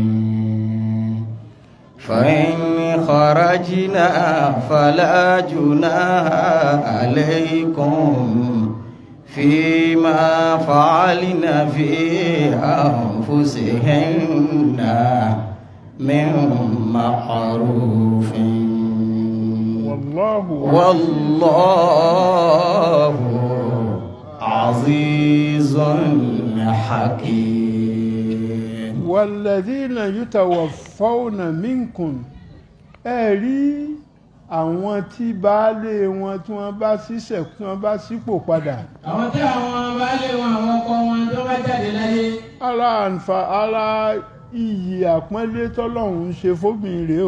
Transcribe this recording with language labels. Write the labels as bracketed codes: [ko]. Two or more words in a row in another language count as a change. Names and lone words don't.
[ar] فإن خرجنا فلا جناح عليكم فيما فعلنا في أنفسهن من معروف والله عزيز حكيم. والذين يتوفون منكم [yo] ẹ rí àwọn tí baálé wọn tí wọ́n bá ṣiṣẹ́ tí wọ́n bá sípò padà. àwọn tí àwọn baálé wọn àwọn ọkọ wọn tó bá jáde láyé. ara iyì àpọ́nlé tọ́lọ́run ṣe fóbìnrin rèé o.